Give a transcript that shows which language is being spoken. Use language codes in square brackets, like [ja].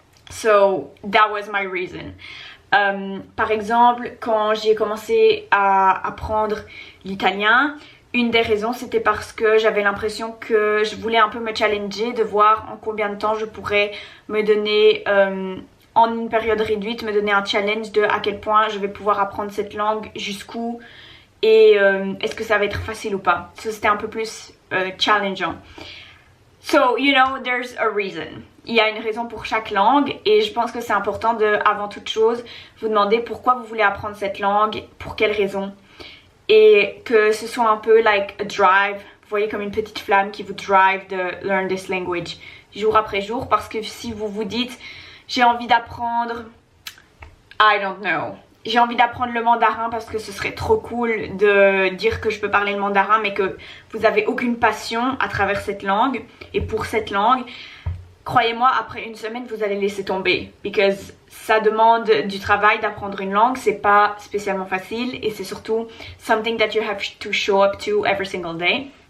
[en] So that was my reason. [fr] Par exemple, quand j'ai commencé à apprendre l'italien, une des raisons c'était parce que j'avais l'impression que je voulais un peu me challenger, de voir en combien de temps je pourrais me donner en une période réduite, me donner un challenge de à quel point je vais pouvoir apprendre cette langue, jusqu'où et est-ce que ça va être facile ou pas. So, c'était un peu plus challengeant. [en] So, you know, there's a reason. [fr] Il y a une raison pour chaque langue et je pense que c'est important de, avant toute chose, vous demander pourquoi vous voulez apprendre cette langue, pour quelle raison. Et que ce soit un peu [en] like a drive, [fr] vous voyez, comme une petite flamme qui vous drive de [en] learn this language [fr] jour après jour. Parce que si vous vous dites j'ai envie d'apprendre, [en] I don't know, [fr] j'ai envie d'apprendre le mandarin parce que ce serait trop cool de dire que je peux parler le mandarin, mais que vous avez aucune passion à travers cette langue et pour cette langue, croyez-moi, après une semaine vous allez laisser tomber, because ça demande du travail d'apprendre une langue, c'est pas spécialement facile et c'est surtout [en] something that you have to show up to every single day.